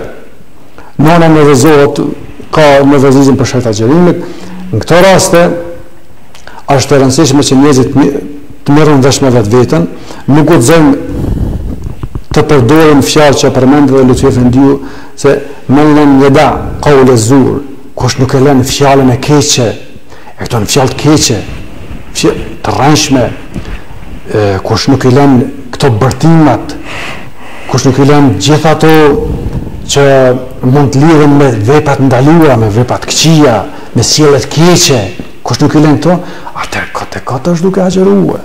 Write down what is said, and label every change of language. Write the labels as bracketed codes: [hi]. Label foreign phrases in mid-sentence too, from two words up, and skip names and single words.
[sq] Nona nervozohet, ka nervozizëm për shkak të agjerimit. Në këto raste është e rëndësishme që njerëzit të merren vesh me vetveten, nuk guxojnë të përdorin fjalë që përmendë dhe Lutfi Efendiu se [ar] من لم يدع قول الزور, [sq] kush nuk e lën fjalën e keqe, e këto në fjalë të keqe, të rrënjshme, kush nuk i lën këto bërtimat, kush nuk i lën gjithë ato që mund të lidhen me veprat ndaluara, me veprat këqija, me sjellje të keqe, kush nuk i lën këto, atëherë këtë është duke agjeruar.